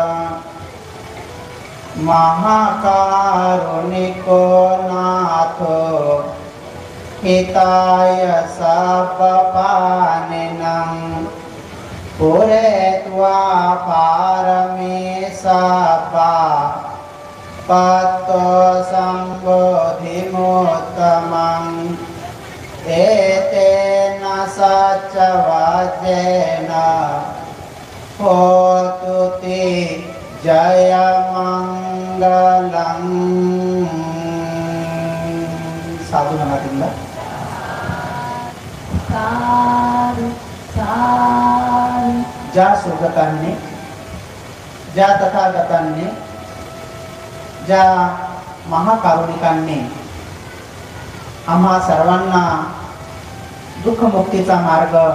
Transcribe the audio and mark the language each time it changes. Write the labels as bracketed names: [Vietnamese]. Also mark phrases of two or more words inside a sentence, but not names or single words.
[Pali] महाकारुणिको नाथो हिताय सपपानिनं पुरेत्वा पारमेशपा पत्तो संबोधिमोत्तमं. एतेन सच्चवाद्येन होतु ते जयमंगलं. [Marathi] साधू नमातीला ज्या सुगतांनी, ज्या तथागतांनी, ज्या महाकारुणिकांनी आम्हा सर्वांना दुःखमुक्तीचा मार्ग